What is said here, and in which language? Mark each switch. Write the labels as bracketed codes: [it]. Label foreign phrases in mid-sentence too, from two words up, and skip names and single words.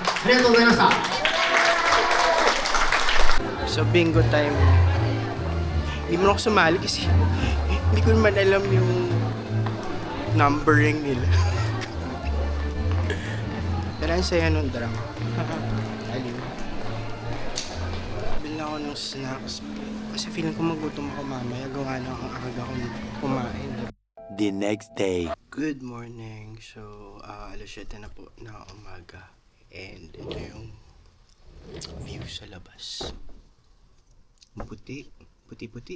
[ja] りがとうございました。 [en] So, bingo time. [tl] Hindi mo ako sumali kasi hindi ko naman alam yung numbering nila. Pero ang saya nung drama. Aliw. Bili ako ng snacks. Kasi feeling ko magutom ako mamaya. Gawa na ang aga ko kumain. [en] The next day. Good morning. So, [tl] alas 7 na po na umaga. And ito yung view sa labas. Puti. Puti-puti.